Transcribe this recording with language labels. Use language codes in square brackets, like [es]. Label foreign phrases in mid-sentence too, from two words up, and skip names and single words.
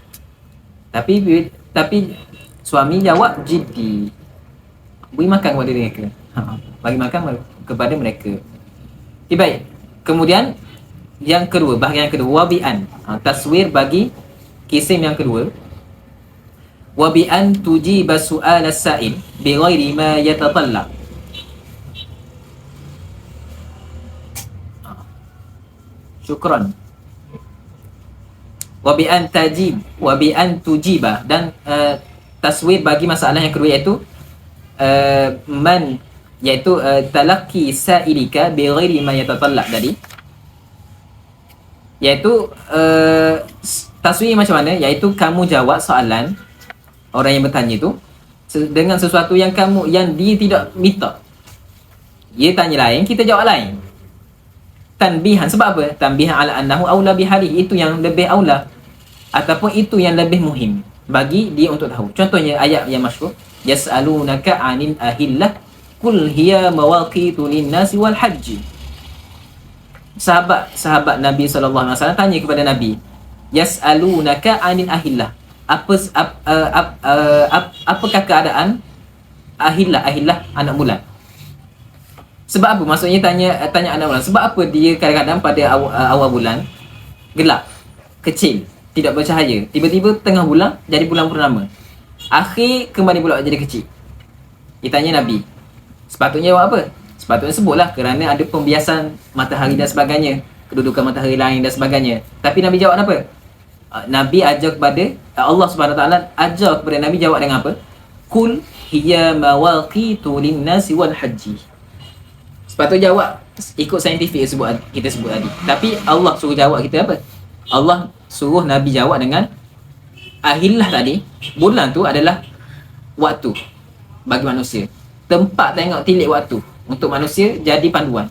[ms] Tapi suami jawab jiddi. Beri makan kepada mereka. Bagi makan kepada mereka. Okay, baik. Kemudian yang kedua, bahagian yang kedua, wabi'an. Taswir bagi kisim yang kedua. [ar] وبأن تجيب سؤال السائل بغير ما يتطلب. [ms] Syukran. [ar] وبأن تجيب، وبأن تجيب, [ms] dan taswir bagi masalah yang kedua, iaitu [ar] تلقي سائلك بغير ما يتطلب [ms] tadi, iaitu taswir macam mana, iaitu kamu jawab soalan orang yang bertanya tu dengan sesuatu yang dia tidak minta. Dia tanya lain, kita jawab lain. Tanbihan, sebab apa? [ar] تنبيها على أنه أولى بحاله, [ms] itu yang lebih aula ataupun itu yang lebih muhim bagi dia untuk tahu. Contohnya ayat yang masyhur, [ar] يسألونك عن الأهلة قل هي مواقيت للناس والحج. [ms] Sahabat Nabi [ar] صلى الله عليه وسلم [ms] tanya kepada Nabi, [ar] يسألونك عن الأهلة, [ms] apakah keadaan ahillah anak bulan? Sebab apa? Maksudnya tanya anak bulan. Sebab apa dia kadang-kadang pada awal bulan gelap, kecil, tidak bercahaya. Tiba-tiba tengah bulan jadi bulan purnama. Akhir kembali pula jadi kecil. Dia tanya Nabi. Sepatutnya jawab apa? Sepatutnya sebutlah kerana ada pembiasan matahari dan sebagainya, kedudukan matahari lain dan sebagainya. Tapi Nabi jawab apa? Nabi ajar kepada Allah [ar] سبحانه وتعالى, [ms] ajar kepada Nabi jawab dengan apa? [ar] قل هي مواقيت للناس والحج. [ms] Sepatutnya jawab ikut saintifik kita sebut tadi. Tapi Allah suruh jawab kita apa? Allah suruh Nabi jawab dengan ahillah tadi. Bulan tu adalah waktu bagi manusia. Tempat tengok tilik waktu untuk manusia jadi panduan.